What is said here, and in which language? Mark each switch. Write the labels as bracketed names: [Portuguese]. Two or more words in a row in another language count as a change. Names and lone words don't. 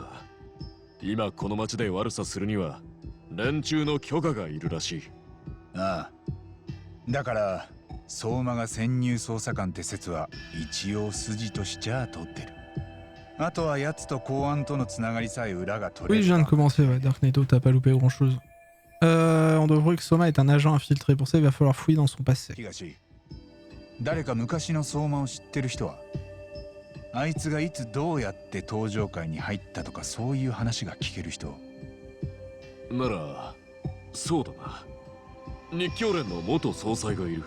[Japanese] 今この町で悪さするには連中の許可がいるらしい。ああ、だから相馬が潜入捜査官って説は一応筋としちゃ通ってる。あとは奴と公安とのつながりさえ裏が取れ [French] Oui, [Japanese] る。 [French] je viens de commencer, ouais. Dark Knight, t'as pas loupé grand chose. On devrait que Soma est un agent infiltré. Pour ça, il va falloir fouiller dans son passé. [Japanese] 東、誰か昔の相馬を知ってる人は？あいつがいつどうやって登場会に入ったとかそういう話が聞ける人。ならそうだな、日教連の元総裁がいる。